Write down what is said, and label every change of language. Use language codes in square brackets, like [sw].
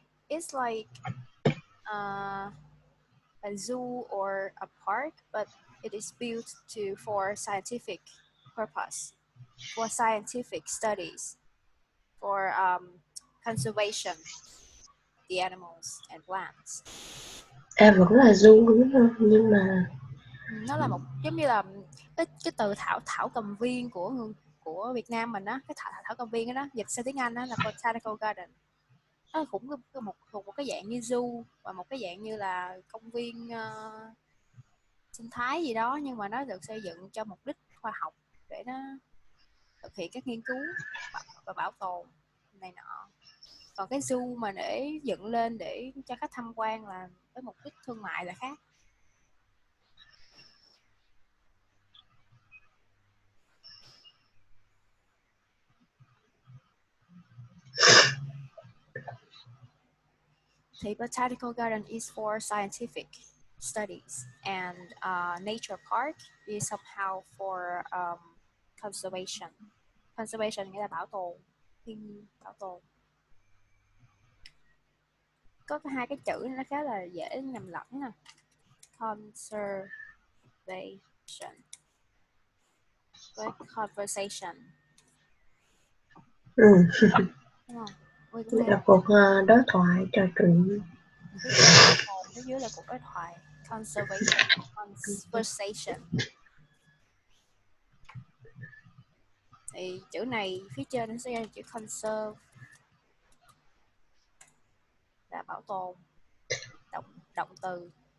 [en] It's like uh, a zoo or a park, but it is built for scientific purpose, for scientific studies, for conservation the animals and plants. [vi] Vẫn là du đúng không? Nhưng mà Nó là một giống như là cái từ thảo thảo cầm viên của Việt Nam mình á, cái thảo cầm viên đó dịch sang tiếng Anh đó là botanical garden. Nó cũng thuộc một cái dạng như zoo và một cái dạng như là công viên sinh thái gì đó, nhưng mà nó được xây dựng cho mục đích khoa học để nó thực hiện các nghiên cứu và bảo tồn này nọ. Còn cái zoo mà để dựng lên để cho khách tham quan là với mục đích thương mại là khác. [en] The botanical garden is for scientific studies, and nature park is somehow for conservation. [vi] Conservation nghĩa là bảo tồn, bảo tồn. Có hai cái chữ nó khá là dễ nhầm lẫn nè. Conservation với conversation. đúng không? là cuộc đối thoại trò chuyện. Phía dưới là cuộc đối thoại. [en] Conservation, conversation. [vi] Thì chữ này phía trên nó sẽ ra chữ conserve là bảo tồn, động từ.